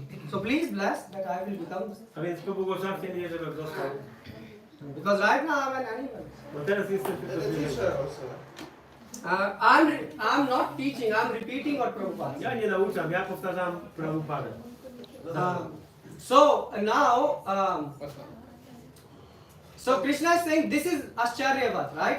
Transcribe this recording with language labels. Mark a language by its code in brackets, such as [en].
[en] So please bless that I will become. [pl] A więc pobłogosławcie mnie, żebym został. [en] Because right now I'm an animal. [pl] Bo teraz jestem tylko zwierzęciem. [en] I'm not teaching, I'm repeating what Prabhupada said. [pl] Ja nie nauczam, ja powtarzam Prabhupadę. [en] So now, so Krishna is saying this is Ascharyavat, right?